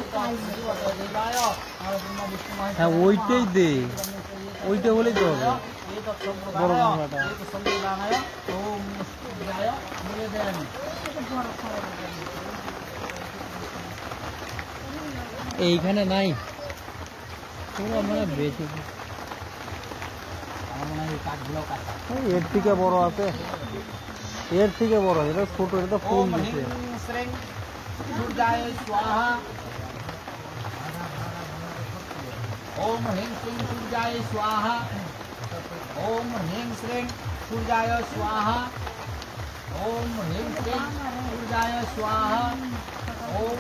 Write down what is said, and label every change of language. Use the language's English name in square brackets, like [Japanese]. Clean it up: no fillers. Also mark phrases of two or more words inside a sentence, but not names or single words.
[Bangla] হ্যাঁ ওইটাই দে ওইটা হলেই তো হবে বড় গামলাটা এইখানে নাই মানে বেশি এর থেকে বড় আছে এর থেকে বড় এটা ছোট এটা ফুল দিচ্ছে [Sanskrit] ओम ह्रीं श्रीं सूर्याय स्वाहा ओम ह्रीं श्रीं सूर्याय स्वाहा ओम ह्रीं श्रीं सूर्याय स्वाहा ओम